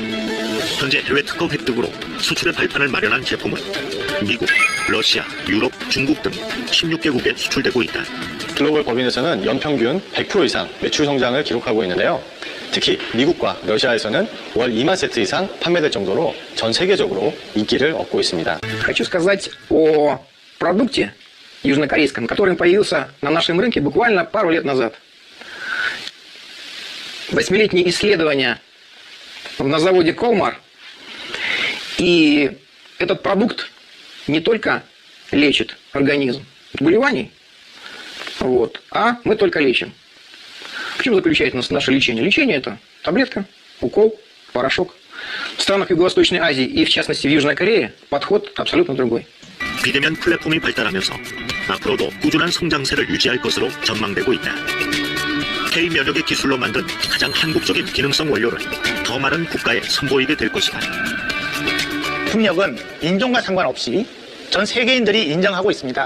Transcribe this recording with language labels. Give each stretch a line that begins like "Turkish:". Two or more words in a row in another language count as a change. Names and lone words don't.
Korean: 현재 해외 특허 획득으로 수출의 발판을 마련한 제품은 미국, 러시아, 유럽, 중국 등 16개국에 수출되고 있다. 글로벌 법인에서는 연평균 100% 이상 매출 성장을 기록하고 있는데요. 특히 미국과 러시아에서는 월 2만 세트 이상 판매될 정도로 전 세계적으로 인기를 얻고 있습니다.
Russian: Хочу сказать о продукте южнокорейском, который появился на нашем рынке буквально пару лет назад. 8-летние исследования на заводе Колмар. И этот продукт не только лечит организм от заболеваний, а мы только лечим. В чем заключается наше лечение? Лечение – это таблетка, укол, порошок. В странах Юго-Восточной Азии и, в частности, в Южной Корее подход абсолютно другой.
Korean: 비대면 플랫폼이 발달하면서 앞으로도 꾸준한 성장세를 유지할 것으로 전망되고 있다. K-면역의 기술로 만든 가장 한국적인 기능성 원료를 더 많은 국가에 선보이게 될 것이다. 품력은 인종과 상관없이 전 세계인들이 인정하고 있습니다.